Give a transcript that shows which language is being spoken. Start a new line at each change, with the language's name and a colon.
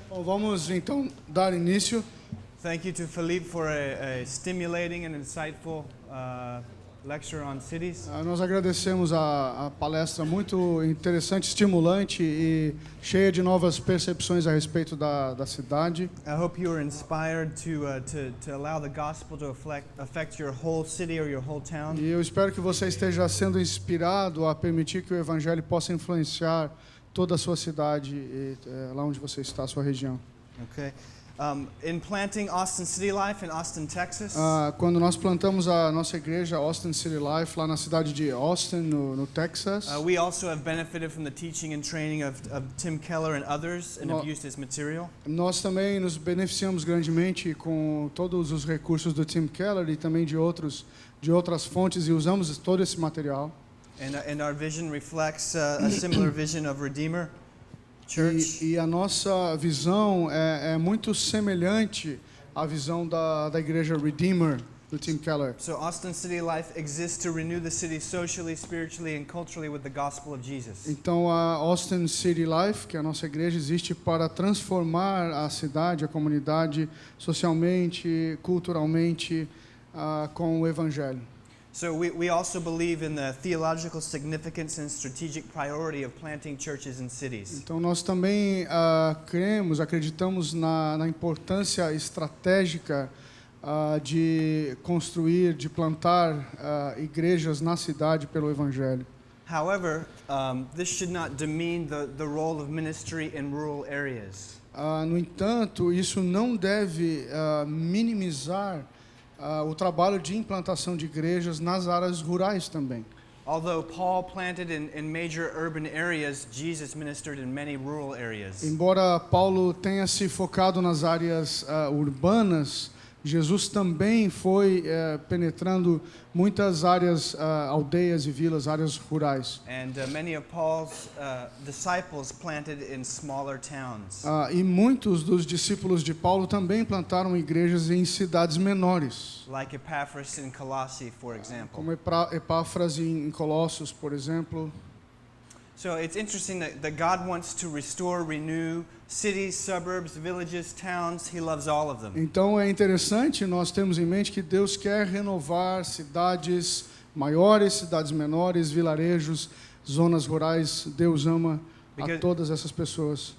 Portuguese: Bom, vamos então dar início.
English: Thank you to Philippe for a stimulating and insightful lecture on cities.
Portuguese: Nós agradecemos a palestra muito interessante, estimulante e cheia de novas percepções a respeito da cidade.
English: I hope you are inspired to allow the gospel to affect your whole city or your whole town.
Portuguese: E eu espero que você esteja sendo inspirado a permitir que o evangelho possa influenciar toda a sua cidade e lá onde você está, a sua região.
English: Okay. In planting Austin City Life in Austin, Texas,
Portuguese: Quando nós plantamos a nossa igreja Austin City Life lá na cidade de Austin, no Texas,
English: we also have benefited from the teaching and training of Tim Keller and others and have used his material.
Portuguese: nós também nos beneficiamos grandemente com todos os recursos do Tim Keller e também de outras fontes e usamos todo esse material.
English: And our vision reflects a similar vision of Redeemer Church.
Portuguese: E a nossa visão é muito semelhante à visão da igreja Redeemer do Tim Keller.
English: So Austin City Life exists to renew the city socially, spiritually, and culturally with the gospel of Jesus.
Portuguese: Então a Austin City Life, que é a nossa igreja, existe para transformar a cidade, a comunidade, socialmente, culturalmente, com o evangelho.
English: So we also believe in the theological significance and strategic priority of planting churches in cities.
Portuguese: Então nós também acreditamos na importância estratégica de construir, de plantar igrejas na cidade pelo evangelho.
English: However, this should not demean the role of ministry in rural areas.
Portuguese: No entanto, isso não deve minimizar o trabalho de implantação de igrejas nas áreas rurais também.
English: Although Paul planted in major urban areas, Jesus ministered in many rural areas.
Portuguese: Embora Paulo tenha se focado nas áreas urbanas, Jesus também foi penetrando muitas áreas, aldeias e vilas, áreas rurais.
English: And many of Paul's disciples planted in smaller towns.
Portuguese: E muitos dos discípulos de Paulo também plantaram igrejas em cidades menores,
English: Like Epaphras in Colossae, for example.
Portuguese: como Epáfras em Colossos, por exemplo.
English: So it's interesting that God wants to restore, renew cities, suburbs, villages, towns. He loves all of them.
Portuguese: Então é interessante, nós temos em mente que Deus quer renovar cidades maiores, cidades menores, vilarejos, zonas rurais. Deus ama a todas essas pessoas.